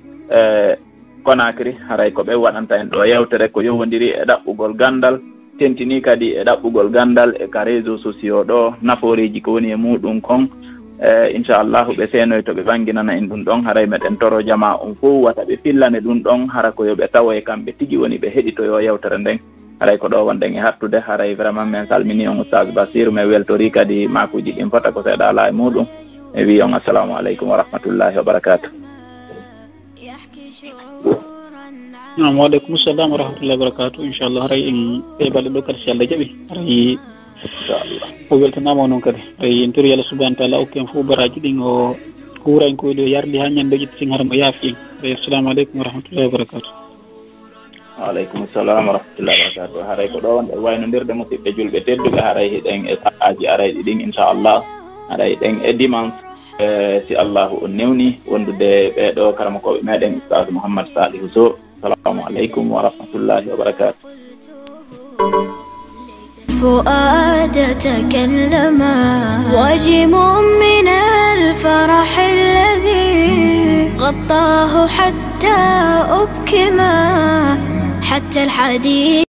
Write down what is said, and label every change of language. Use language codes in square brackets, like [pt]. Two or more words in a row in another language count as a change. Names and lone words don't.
[ff] Conakry haray ko ɓe waɗanta en ɗo yewtere ko yowodiri e ɗaɓɓugol gandal tentini kadi e ɗaɓɓugol gandal e ka [fr] réseau sociaux [ff] ɗo naforeji ko woni e muɗum kon inchallahu ɓe seenoy to ɓe ɓanginana en ɗum ɗon haray meɗen toro jama on fof wata ɓe fillane ɗum ɗon hara ko yoɓe tawa e kamɓe tigi woni ɓe heɗitoyo yewtere nden haray ko ɗo wonɗen e hattude haray vraiment min salmini on Oustaz Basiru mi weltori kadi makuji ɗin fota ko seeɗa ala e muɗum mi wi on [ar] السلام عليكم ورحمة الله وبركاته. وعليكم السلام ورحمة الله وبركاته [ff] inchallah haray en ɓeɓale ɗo kadi si Allah jaaɓi haray o weltanama noon kadi ay en tori [ar] الله سبحانه وتعالى [ff] okken fof baraji ɗin o huuran koye ɗo yardi ha ñande ƴetti sin hara mo yaafi en [ar] السلام عليكم ورحمة الله وبركاته. وعليكم السلام ورحمة الله وبركاته [ff] haray ko ɗo wonɗe waynodirde musidɓe julɓe tedduɓe haray hiɗen e sa'aji arayɗi ɗin inchallah haray ɗen e dimanche si allahu on newni wondude ɓeɗo karamakoɓe meɗen Oustaz Mouhammad Salihu Sow. [ar] السلام عليكم ورحمة الله وبركاته. فؤاد تكلما واجم من الفرح الذي غطاه حتى أبكما حتى الحديث